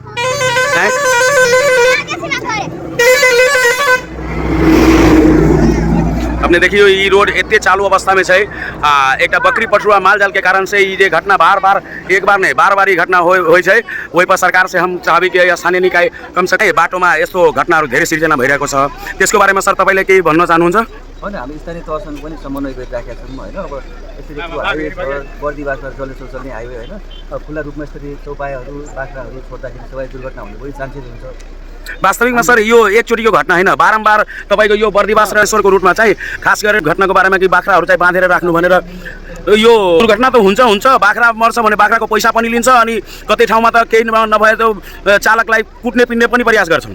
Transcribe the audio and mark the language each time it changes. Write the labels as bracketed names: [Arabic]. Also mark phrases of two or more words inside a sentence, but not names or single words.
[Maithili] अपने देखियो ये रोड एते चालू अवस्था में है। एक बकरी पशुआ माल जाल के कारण से ये घटना बार बार एक बार नहीं बार बार ये घटना होइ छै। वही पर सरकार से हम चाहबी कि स्थानीय निकाय कम से कम [Nepali] बाटोमा यस्तो घटनाहरू धेरै सिर्जना भइरहेको छ। त्यसको बारेमा सर तपाईँले केही भन्न चाहनुहुन्छ? होइन, हामी स्थानीय तहसँग पनि समन्वय गरिराखेका छौँ होइन। अब यसरी हाईवे बर्दिवासमा जलेश्वर चल्ने हाईवे होइन। खुल्ला रूपमा यसरी चौपायाहरू बाख्राहरू छोड्दाखेरि सबै दुर्घटना हुने पनि चान्सेस हुन्छ। वास्तविकमा सर यो एकचोटि यो घटना होइन, बारम्बार तपाईँको यो बर्दिवास र ईश्वरको रुटमा चाहिँ खास गरेर घटनाको बारेमा कि बाख्राहरू चाहिँ बाँधेर राख्नु भनेर यो दुर्घटना त हुन्छ बाख्रा मर्छ भने बाख्राको पैसा पनि लिन्छ अनि कतै ठाउँमा त केही नभए त चालकलाई कुट्ने पिन्ने पनि प्रयास गर्छन्।